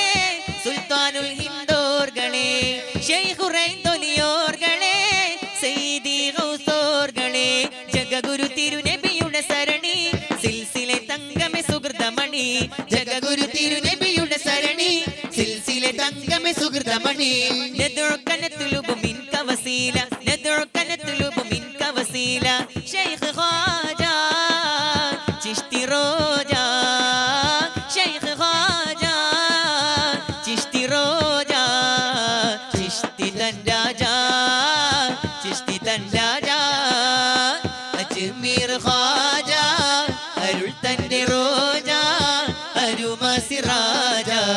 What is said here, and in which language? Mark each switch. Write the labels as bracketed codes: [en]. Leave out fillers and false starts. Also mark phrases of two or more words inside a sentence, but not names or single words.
[ml] സുൽത്താനുൽ ഹിന്ദോർകളെ ഷെയ്ഖുറൈന്ദൊലിയോർകളെ സെയ്ദി ഗൗസോർകളെ ജഗഗുരു തിരുനബിയുടെ സരണി സിൽസിലെ തങ്കമെ സുഹൃതമണി ജഗഗുരു തിരുനബിയുടെ സരണി സിൽസിലെ തങ്കമെ സുഹൃതമണി [ar] ندعوك نطلب منك وسيلة ندعوك نطلب منك [ml] വസീല ശൈഖ് ഖാജ ചിശ്തി റോജ ശൈഖ് ഖാജ ചിശ്തി റോജ ചിശ്തി തൻ രാജ ചിശ്തി തൻ രാജ അജ്മീർ ഖാജ അരുൾ തന്റെ റോജ അരുമ സിറാജ